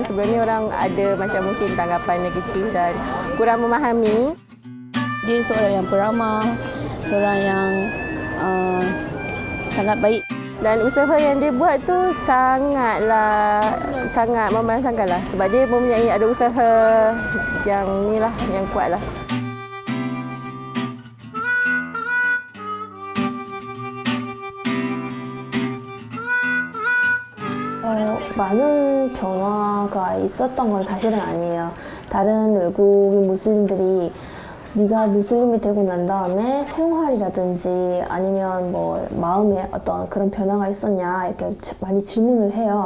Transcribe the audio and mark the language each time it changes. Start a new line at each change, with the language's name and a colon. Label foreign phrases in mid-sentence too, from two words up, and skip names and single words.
Malay: Sebelum ni orang ada macam mungkin tanggapan negatif dan kurang memahami. Dia seorang yang peramah, seorang yang sangat baik. Dan usaha yang dia buat tu sangat memerangsangkan lah. Sebab dia mempunyai ada usaha yang ni lah, yang kuat lah.
Korean: 많은 변화가 있었던 건 사실은 아니에요. 다른 외국인 무슬림들이 네가 무슬림이 되고 난 다음에 생활이라든지 아니면 뭐 마음에 어떤 그런 변화가 있었냐 이렇게 많이 질문을 해요.